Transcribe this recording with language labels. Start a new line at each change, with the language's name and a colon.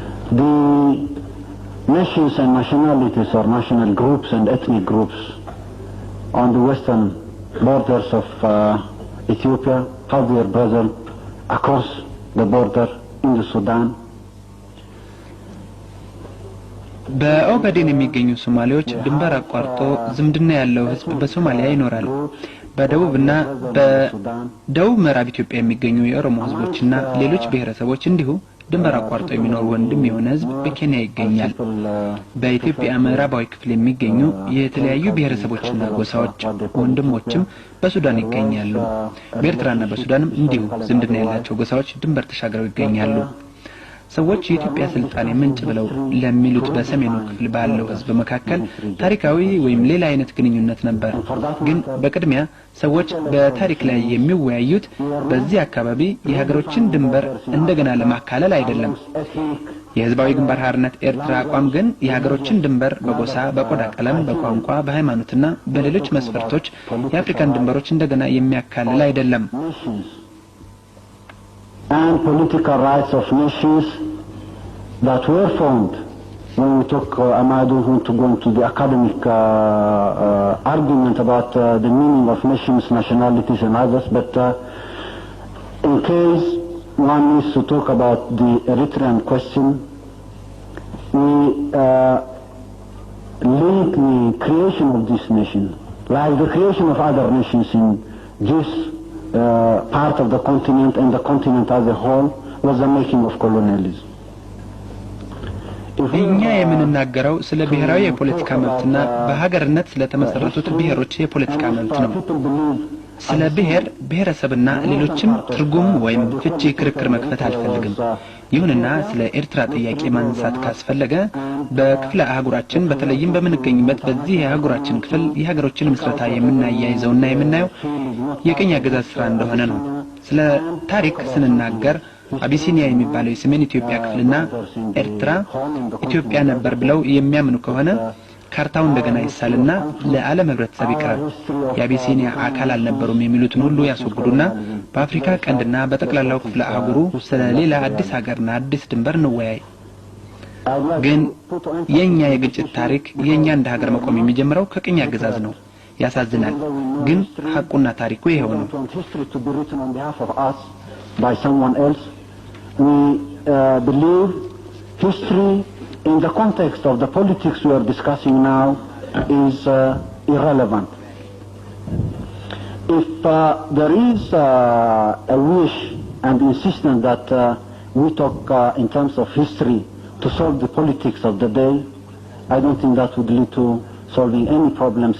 English: The nations and nationalities or national groups and ethnic groups on the western borders of Ethiopia have their brother across the border in the Sudan.
Amharic: በኦጋዴን የሚገኙ ሶማሌዎች ድንበር አቋርጦ ዝምድና ያለው ህዝብ በሶማሊያ ይኖራል። በደቡብና በደቡብ ምዕራብ ኢትዮጵያ የሚገኙ የኦሮሞ ህዝቦችና ሌሎች ብሔረሰቦች እንዲሁ ድንበር አቋርጦ የሚኖር ወንድም የሆነ ህዝብ በኬንያ ይገኛል። በኢትዮጵያ ምዕራባዊ ክፍል የሚገኙ የተለያዩ ብሔረሰቦችና ጎሳዎች ወንድሞችም በሱዳን ይገኛሉ። በኤርትራና በሱዳንም እንዲሁ ዝምድና ያላቸው ጎሳዎች ድንበር ተሻግረው ይገኛሉ። ሰዎች የኢትዮጵያ ስልጣኔ ምንጭ ብለው ለሚሉት በሰሜኑ ክፍል ባለው ህዝብ መካከል ታሪካዊ ወይም ሌላ አይነት ግንኙነት ነበር። ግን በቅድሚያ ሰዎች በታሪክ ላይ የሚወያዩት በዚህ አካባቢ የሀገሮችን ድንበር እንደገና ለማካለል አይደለም። የህዝባዊ ግንባር ሓርነት ኤርትራ አቋም ግን የሀገሮችን ድንበር በጎሳ፣ በቆዳ ቀለም፣ በቋንቋ፣ በሃይማኖትና በሌሎች መስፈርቶች የአፍሪካን ድንበሮች እንደገና የሚያካልል አይደለም።
English: And political rights of nations that were formed. When we talk, I don't want to go into the academic argument about the meaning of nations, nationalities and others, but in case one needs to talk about the Eritrean question, we link the creation of this nation, like the creation of other nations in this part of the continent and the continent as a whole, was the making of colonialism.
Amharic: እኛ የምንናገረው ስለ ብሔራዊ የፖለቲካ መብትና በሀገርነት ስለተመሰረቱት ብሔሮች የፖለቲካ መብት ነው። ስለ ብሔረሰብና ሌሎችም ትርጉም ወይም ፍቺ ክርክር መክፈት አልፈልግም። ይሁንና ስለ ኤርትራ ጥያቄ ማንሳት ካስፈለገ በክፍለ አህጉራችን በተለይም በምንገኝበት በዚህ የአህጉራችን ክፍል የሀገሮችን ምስረታ የምናያይዘውና የምናየው የቅኝ አገዛዝ ስራ እንደሆነ ነው። ስለ ታሪክ ስንናገር አቢሲኒያ የሚባለው የሰሜን ኢትዮጵያ ክፍልና ኤርትራ ኢትዮጵያ ነበር ብለው የሚያምኑ ከሆነ ካርታው እንደገና ይሳልና ለዓለም ህብረተሰብ ይቀርብ። የአቢሲኒያ አካል አልነበሩም የሚሉትን ሁሉ ያስወግዱና በአፍሪካ ቀንድና በጠቅላላው ክፍለ አህጉሩ ስለ ሌላ አዲስ ሀገርና አዲስ ድንበር እንወያይ። ግን የኛ የግጭት ታሪክ የኛ እንደ ሀገር መቆም የሚጀምረው ከቅኝ አገዛዝ ነው። ያሳዝናል፣ ግን ሐቁና ታሪኩ ይሄው ነው።
English: By someone else, we believe history in the context of the politics we are discussing now is irrelevant. If there is a wish and insistence that we talk in terms of history to solve the politics of the day, I don't think that would lead to solving any problems.